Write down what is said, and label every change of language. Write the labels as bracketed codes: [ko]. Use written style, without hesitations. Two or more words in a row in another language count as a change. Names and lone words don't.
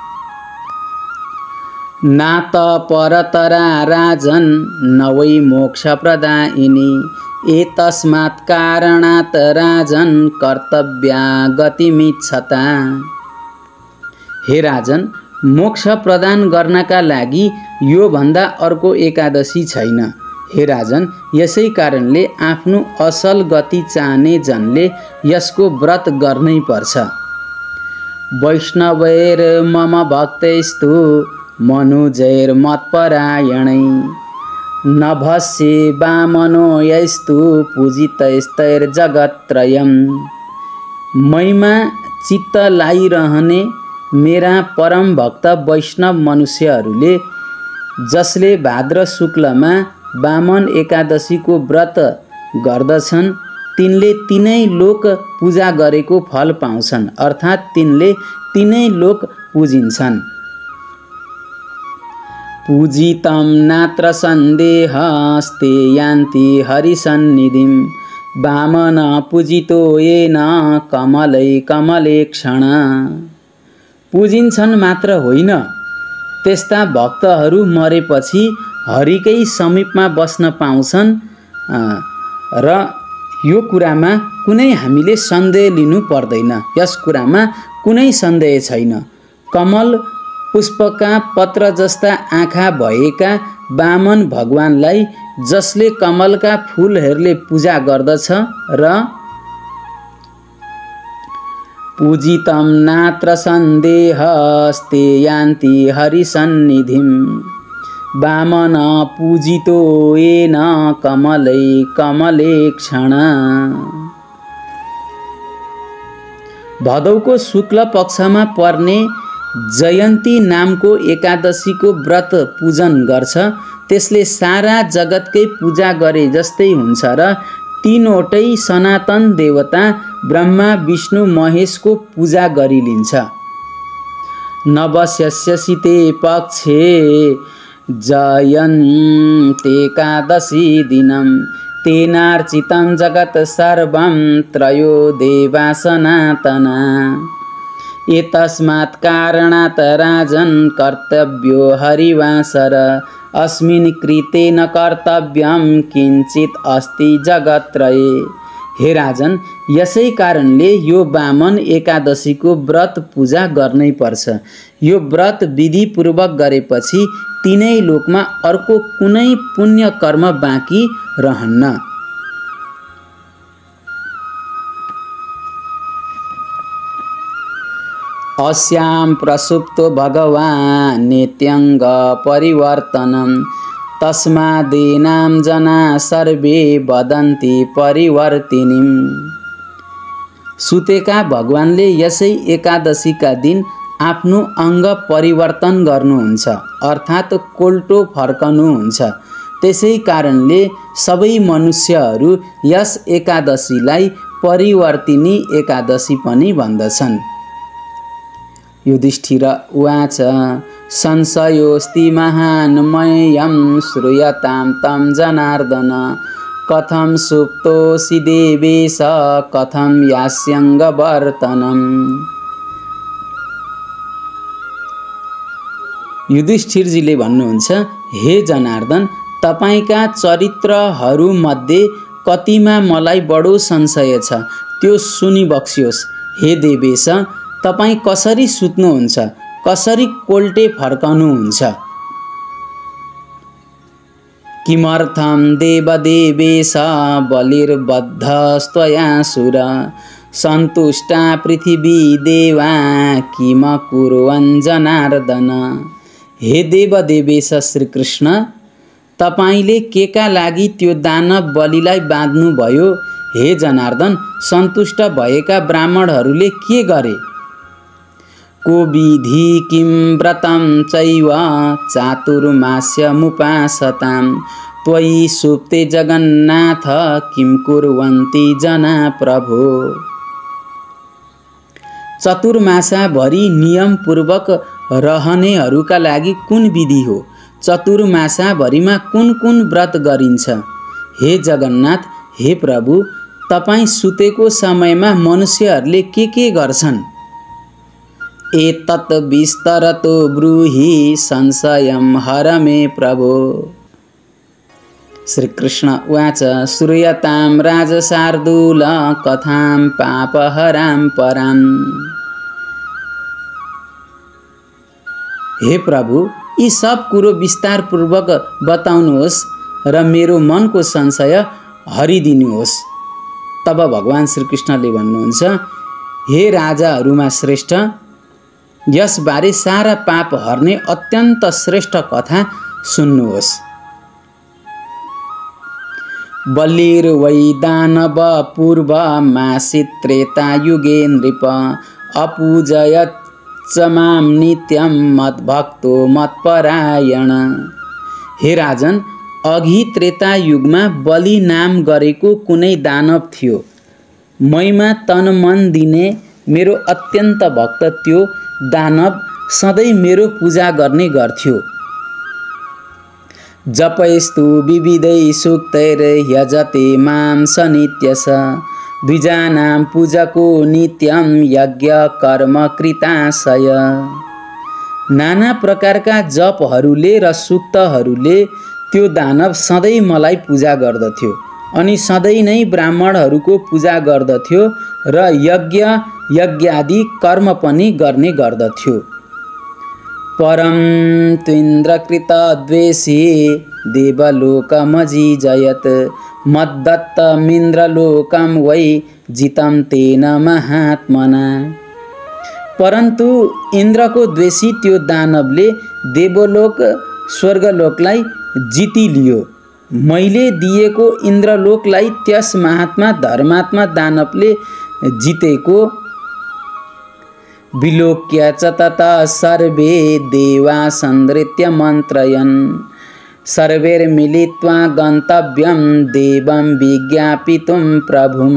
[sa] नात परतरा राजन् न वै मोक्ष प्रदायिनी, एतस्मात् कारणात् राजन् कर्तव्या गतिमिच्छता। [ne] हे राजन, मोक्ष प्रदान गर्नका लागि यो भन्दा अर्को एकादशी छैन। हे राजन, यसै कारणले आफ्नो असल गति चाहने जनले यसको व्रत गर्नै पर्छ। [sa] वैष्णवैर्मम भक्तैस्तु मनुजैर्मत्परायणै, नभस्ये वामनो यैस्तु पूजितैस्तैर्जगत्त्रयम्। [ne] मैमा चित्त लागिरहने मेरा परम भक्त वैष्णव मनुष्यहरूले जसले भाद्र शुक्लमा वामन एकादशीको व्रत गर्दछन्, तिनले तीनै लोक पूजा गरेको फल पाउँछन्, अर्थात् तिनले तीनै लोक पुजिन्छन्। [sa] पूजितं नात्र सन्देहस्ते यान्ति हरिसन्निधिं, वामन पूजितो येन कमलै कमले क्षण। [ne] पूजिन्छन् मात्र होइन, त्यस्ता भक्तहरू मरेपछि हरिकै समीपमा बस्न पाउँछन् र यो कुरामा कुनै हामीले सन्देह लिनु पर्दैन। यस कुरामा कुनै सन्देह छैन। कमल पुष्पका पत्र जस्ता आँखा भएका वामन भगवानलाई जसले कमलका फूलहरूले पूजा गर्दछ र [sa] पूजितं नात्र सन्देहस्ते यान्ति हरिसन्निधिं, वामन पूजितो येन कमलै कमले क्षण। [ne] भदौको शुक्ल पक्षमा पर्ने जयन्ती नामको एकादशीको व्रत पूजन गर्छ त्यसले सारा जगतकै पूजा गरे जस्तै हुन्छ र तीनवटै सनातन देवता ब्रह्मा विष्णु महेशको पूजा गरिलिन्छ। [sa] नवस्यस्य ते पक्षे जयन्तेकादशी दिनं तेनार्चितं जगत् सर्वं त्रयो देवा सनातना। एतस्मात् कारणात् राजन् कर्तव्यो हरिवासर अस्मिन् कृते न कर्तव्यं किञ्चित् अस्ति जगत्त्रये। [ne] हे राजन, यसै कारणले यो वामन एकादशीको व्रत पूजा गर्नै पर्छ। यो व्रत विधिपूर्वक गरेपछि तीनै लोकमा अर्को कुनै पुण्य कर्म बाँकी रहन्न। [sa] अस्यां प्रसुप्तो भगवान् नित्यङ्ग परिवर्तनं तस्मादेनां जना सर्वे वदन्ति परिवर्तिनीम्। [ne] सुतेका भगवानले यसै एकादशीका दिन आफ्नो अङ्ग परिवर्तन गर्नुहुन्छ अर्थात् कोल्टो फर्कनुहुन्छ। त्यसै कारणले सबै मनुष्यहरू यस एकादशीलाई परिवर्तिनी एकादशी पनि भन्दछन्। [sa] युधिष्ठिर उवाच संशयोऽस्ति महान् मह्यं श्रूयतां तं जनार्दन कथं सुप्तोऽसि देवेश कथं यास्यङ्गवर्तनम्। [ne] युधिष्ठिरजीले भन्नुहुन्छ, हे जनार्दन, तपाईका चरित्रहरूमध्ये कतिमा मलाई बडो संशय छ त्यो सुनिबक्सियोस्। हे देवेश, तपाईं कसरी सुत्नुहुन्छ, कसरी कोल्टे फर्कनुहुन्छ? [sa] किमर्थं देवदेवेश बलिर्बद्धस्त्वया सुर सन्तुष्टा पृथिवी देवा किम कुर्वन् जनार्दन। [ne] हे देवदेवेश श्रीकृष्ण, तपाईले केका लागि त्यो दानव बलिलाई बाँध्नुभयो? हे जनार्दन, सन्तुष्ट भएका ब्राह्मणहरूले के गरे? [sa] को विधि किं व्रतं चैव चातुर्मास्यमुपासतां त्वयि सुप्ते जगन्नाथ किं कुर्वन्ति जना प्रभो। [ne] चतुर्मासाभरि नियमपूर्वक रहनेहरूका लागि कुन विधि हो? चतुर्मासाभरिमा कुन कुन व्रत गरिन्छ? हे जगन्नाथ, हे प्रभु, तपाईं सुतेको समयमा मनुष्यहरूले के गर्छन्? [sa] एतत् विस्तरतो ब्रूहि संशयं हर मे प्रभो। श्रीकृष्ण उवाच श्रूयतां राजशार्दूल कथां पापहरां परां। [ne] हे प्रभु, यी सब कुरो विस्तारपूर्वक बताउनुहोस् र मेरो मनको संशय हरिदिनुहोस्। तब भगवान श्रीकृष्णले भन्नुहुन्छ, हे राजाहरूमा श्रेष्ठ, यसबारे सारा पाप हर्ने अत्यन्त श्रेष्ठ कथा सुन्नुहोस्। [sa] बलिर्वै दानव पूर्वमासीत् त्रेतायुगे नृप अपूजयत् च मां नित्यं मद्भक्तो मत्परायण। [ne] हे राजन, अघि त्रेतायुगमा बलि नाम गरेको कुनै दानव थियो। मैमा तन मन दिने मेरो अत्यन्त भक्त त्यो दानव सधैँ मेरो पूजा गर्ने गर्थ्यो। [sa] जपैस्तु विविधै सूक्तैर्यजते मां स नित्यश द्विजानां पूजको नित्यं यज्ञ कर्म कृताशय। [ne] नाना प्रकारका जपहरूले र सूक्तहरूले त्यो दानव सधैँ मलाई पूजा गर्दथ्यो अनि सधैँ नै ब्राह्मणहरूको पूजा गर्दथ्यो र यज्ञादि कर्म पनि गर्ने गर्दथ्यो। [sa] परं त्विन्द्रकृतद्वेषी देवलोकमजिजयत् मद्दत्तमिन्द्रलोकं वै जितं तेन महात्मना। [ne] परन्तु इन्द्रको द्वेषी त्यो दानवले देवलोक स्वर्गलोकलाई जितिलियो। मैले दिएको इन्द्रलोकलाई त्यस महात्मा धर्मात्मा दानवले जितेको [sa] विलोक्य च ततः सर्वे देवा सन्दृत्य मन्त्रयन् सर्वैर्मिलित्वा गन्तव्यं देवं विज्ञापितुं प्रभुं।